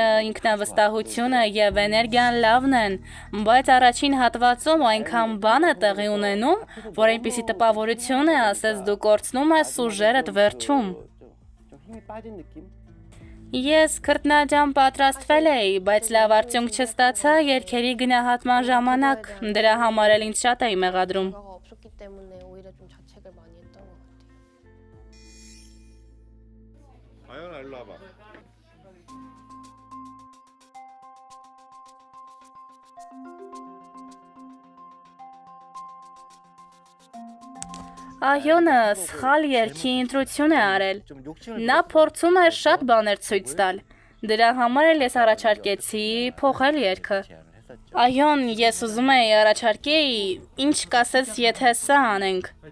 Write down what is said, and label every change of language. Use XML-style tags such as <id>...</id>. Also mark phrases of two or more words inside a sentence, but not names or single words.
<hy>ինքնավստահությունը եւ էներգիան լավն են, բայց առաջին հատվածում այնքան բան է տեղի ունենում, որ այնպիսի տպավորություն է, ասես դու կորցնում ես ուժերդ վերջում։ Ես քրտնաջամ պատրաստվել էի, բայց լավ արդյունք չստացա երգերի գնահատման ժամանակ, դրա համար էլ ինձ շատ էի մեղադրում։</hy> <ko>없었기 때문에 오히려 좀 자책을 많이 했던 것 같아요. 아연아 일로 와봐.</ko> <hy>Այոնը սխալ երգի ընտրություն է արել։ Նա փորձում է շատ բաներ ցույց տալ։ Դրա համար էլ ես առաջարկեցի փոխել երգը։ Այոն, ես ուզում եի առաջարկեի, ինչ կասես, եթե սա անենք։</hy>